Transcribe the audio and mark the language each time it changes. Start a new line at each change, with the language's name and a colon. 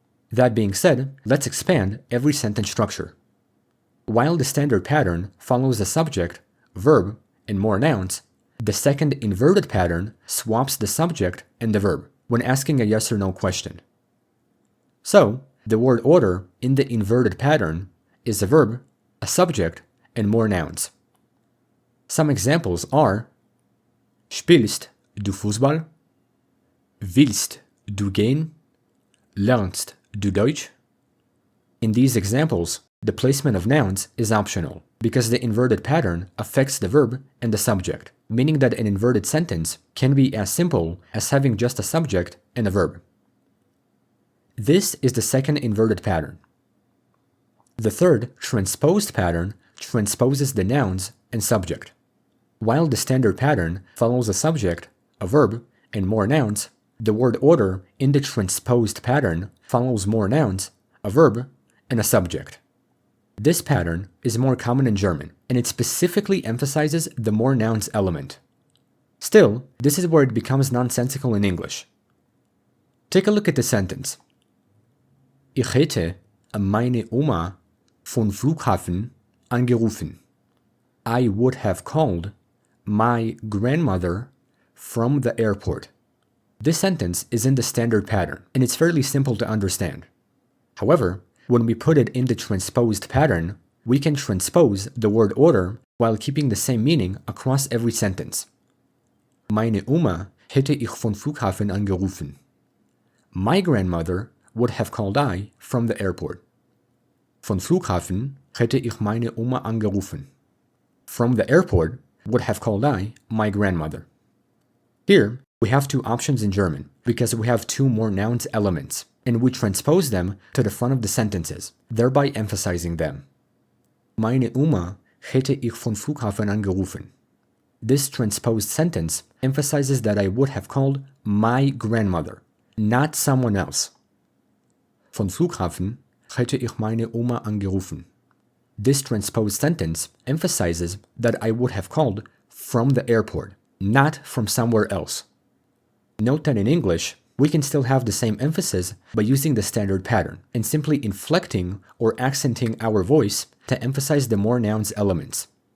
English: That being said, let's expand every sentence structure. While the standard pattern follows the subject, verb, and more nouns, the second inverted pattern swaps the subject and the verb when asking a yes or no question. So, the word order in the inverted pattern is a verb, a subject, and more nouns. Some examples are
German: Spielst du Fußball? Willst du gehen? Lernst du Deutsch?
English: In these examples, the placement of nouns is optional because the inverted pattern affects the verb and the subject, meaning that an inverted sentence can be as simple as having just a subject and a verb. This is the second inverted pattern. The third, transposed pattern, transposes the nouns and subject. While the standard pattern follows a subject, a verb, and more nouns, the word order in the transposed pattern follows more nouns, a verb, and a subject. This pattern is more common in German, and it specifically emphasizes the more nouns element. Still, this is where it becomes nonsensical in English. Take a look at the sentence.
German: Ich hätte meine Oma von Flughafen angerufen.
English: I would have called my grandmother from the airport. This sentence is in the standard pattern, and it's fairly simple to understand. However, when we put it in the transposed pattern, we can transpose the word order while keeping the same meaning across every sentence.
German: Meine Oma hätte ich von Flughafen angerufen.
English: My grandmother would have called I from the airport.
German: Von Flughafen hätte ich meine Oma angerufen.
English: From the airport would have called I my grandmother. Here, we have two options in German because we have two more nouns elements, and we transpose them to the front of the sentences, thereby emphasizing them.
German: Meine Oma hätte ich von Flughafen angerufen.
English: This transposed sentence emphasizes that I would have called my grandmother, not someone else.
German: Von Flughafen hätte ich meine Oma angerufen.
English: This transposed sentence emphasizes that I would have called from the airport, not from somewhere else. Note that in English, we can still have the same emphasis by using the standard pattern and simply inflecting or accenting our voice to emphasize the more nouns elements.